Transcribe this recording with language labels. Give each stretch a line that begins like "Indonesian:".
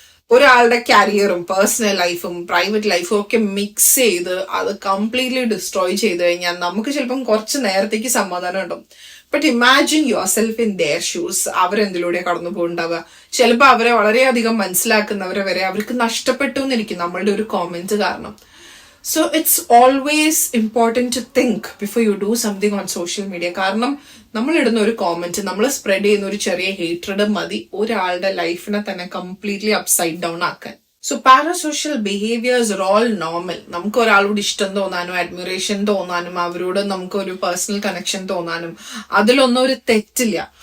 Malayalam: ഒരാളുടെ കരിയറും പേഴ്സണൽ ലൈഫും പ്രൈവറ്റ് ലൈഫും ഒക്കെ മിക്സ് ചെയ്ത് അത് കംപ്ലീറ്റ്ലി ഡിസ്ട്രോയ് ചെയ്ത് കഴിഞ്ഞാൽ നമുക്ക് ചിലപ്പം കുറച്ച് നേരത്തേക്ക് സമാധാനം ഉണ്ടാവും.
English: But imagine yourself in their shoes.
Malayalam: അവരെന്തിലൂടെ കടന്നു പോകുന്നുണ്ടാവുക. ചിലപ്പോൾ അവരെ വളരെയധികം മനസ്സിലാക്കുന്നവരെ വരെ അവർക്ക് നഷ്ടപ്പെട്ടു എന്നിരിക്കും നമ്മളുടെ ഒരു കോമെന്റ് കാരണം.
English: So it's always important to think before you do something on social media.
Malayalam: കാരണം നമ്മൾ ഇടുന്ന ഒരു കോമെന്റ്, നമ്മൾ സ്പ്രെഡ് ചെയ്യുന്ന ഒരു ചെറിയ ഹേറ്റ്രഡ് മതി ഒരാളുടെ ലൈഫിനെ തന്നെ കംപ്ലീറ്റ്ലി അപ്സൈഡ് ഡൗൺ ആക്കാൻ.
English: So parasocial behaviours are all normal.
Malayalam: നമുക്ക് ഒരാളോട് ഇഷ്ടം തോന്നാനും അഡ്മിറേഷൻ തോന്നാനും അവരോട് നമുക്ക് ഒരു പേഴ്സണൽ കണക്ഷൻ തോന്നാനും അതിലൊന്നും ഒരു തെറ്റില്ല.